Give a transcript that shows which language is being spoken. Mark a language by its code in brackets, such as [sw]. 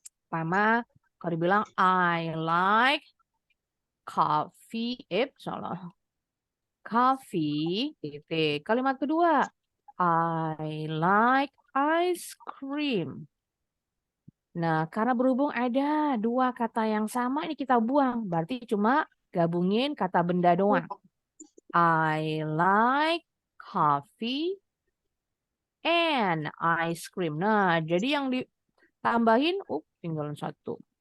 [id] Pertama, kalau dibilang [en] I like coffee, [id] salah. [en] Coffee, [id] titik. Kalimat kedua, [en] I like ice cream. [id] Nah, karena berhubung ada 2 kata yang sama, ini kita buang. Berarti cuma gabungin kata benda doang. [en] I like coffee and ice cream. [id] Nah, jadi yang ditambahin, tinggal 1.